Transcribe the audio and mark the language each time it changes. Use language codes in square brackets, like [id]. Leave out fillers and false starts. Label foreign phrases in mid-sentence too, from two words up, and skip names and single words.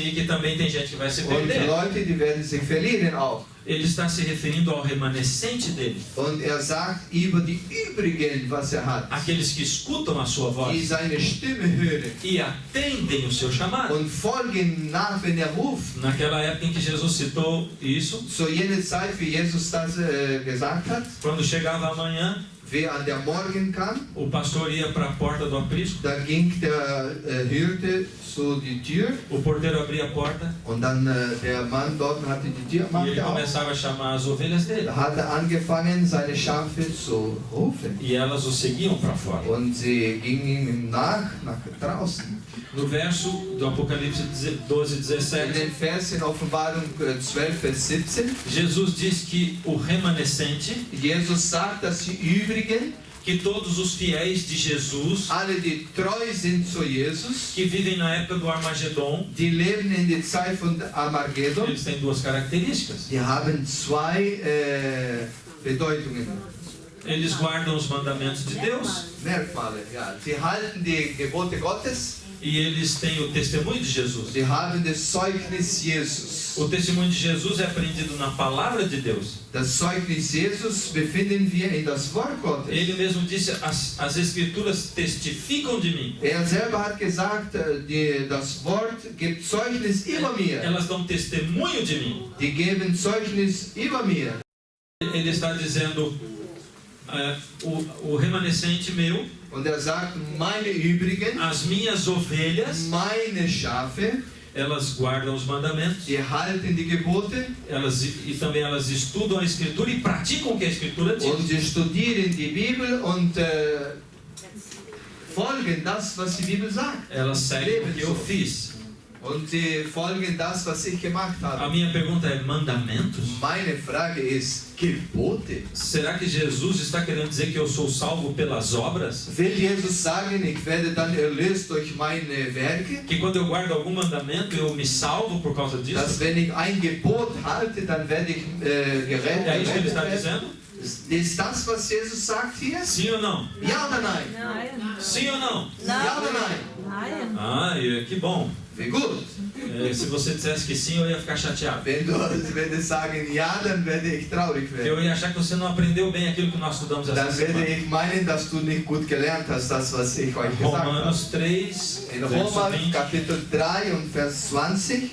[pt] e que também tem gente que vai se [de] und [pt] perder. [de] Leute, die werden sich verlieren auch. [pt] Ele está se referindo ao remanescente dele, [de] Und sagt über die übrigen, was hat, [pt] aqueles que escutam a sua [de] die [pt] voz [de] seine Stimme hören [pt] e atendem o seu chamado. [de] und folgen nach, wenn ruft. [pt] Naquela época em que Jesus citou isso, [de] Zu jener Zeit, wie Jesus das gesagt hat, [pt] quando chegava a manhã, [de] wer an der Morgen kam, [pt] o pastor ia para a porta do aprisco, [de] da ging der Hirte zu die Tür [pt] o porteiro abria a porta [de] und dann der Mann dort hatte die Tür [pt] e [de] machte [pt] ele [de] auf. [pt] começava a chamar as ovelhas dele. [de] Da hat angefangen, seine Schafe zu rufen. [pt] E elas o seguiam para fora. [de] Und sie gingen ihm nach draußen. [pt] No verso do Apocalipse 12, [de] In [pt] 17, [de] den Vers in Offenbarung 12, Vers 17, [pt] Jesus diz que o remanescente [de] Jesus sagt, dass die übrigen [pt] que todos os fiéis de Jesus, [de] alle die treu sind zu Jesus, [pt] que vivem na época do Armagedon, [de] die leben in der Zeit von Armageddon, [pt] eles têm duas características. [de] die haben zwei Bedeutungen, Eles guardam os mandamentos de Deus Merkmale. Ja. Sie halten die Gebote Gottes, [pt] e eles têm o testemunho de Jesus. [de] sie haben das Zeugnis Jesus. [pt] O testemunho de Jesus é aprendido na palavra de Deus. [de] Das Zeugnis Jesus befinden wir in das Wort Gottes. [pt] Ele mesmo disse, as escrituras testificam de mim. [de] Selber hat gesagt, das Wort gibt Zeugnis über mir. [pt] Elas dão testemunho de mim. [de] Die geben Zeugnis über mir. [pt] Ele está dizendo, o remanescente meu, [de] Und sagt, meine Übrigen, [pt] as minhas ovelhas, [de] meine Schafe, [pt] elas guardam os mandamentos, [de] die halten die Gebote, [pt] e também elas estudam a Escritura e praticam o que a Escritura diz. [de] und sie studieren die Bibel und folgen das, was die Bibel sagt. [pt] Elas seguem o que eu fiz. [de] Und sie folgen das, was ich gemacht [pt] A [de] habe. [pt] minha pergunta é, mandamentos? [de] Meine Frage ist, Gebote? [pt] Será que Jesus está querendo dizer que eu sou salvo pelas obras? [de] Will Jesus sagen, ich werde dann erlöst durch meine Werke? [pt] Que quando eu guardo algum mandamento eu me salvo por causa disso? [de] Dass wenn ich ein Gebot halte, dann werde ich gerettet [pt] É isso que ele está [de] werden? [pt] dizendo? [de] Ist das, was Jesus sagt hier? [pt] Sim ou não? [de] Ja oder nein? Nein. [pt] Sim ou não? [de] Ja oder nein? Nein. [pt] Ah, que bom. [de] Wie gut. [pt] Se você dissesse que sim, eu ia ficar chateado. [de] Wenn du sagen ja, dann werde ich traurig werden. [pt] Eu ia achar que você não aprendeu bem aquilo que nós estudamos essa [de] Dann werde [pt] semana. [de] ich meinen, dass du nicht gut gelernt hast, das, was ich euch gesagt habe. [pt] Romanos 3, [de] In [pt] verso [de] Roma [pt] 20, [de] Kapitel 3 und Vers 20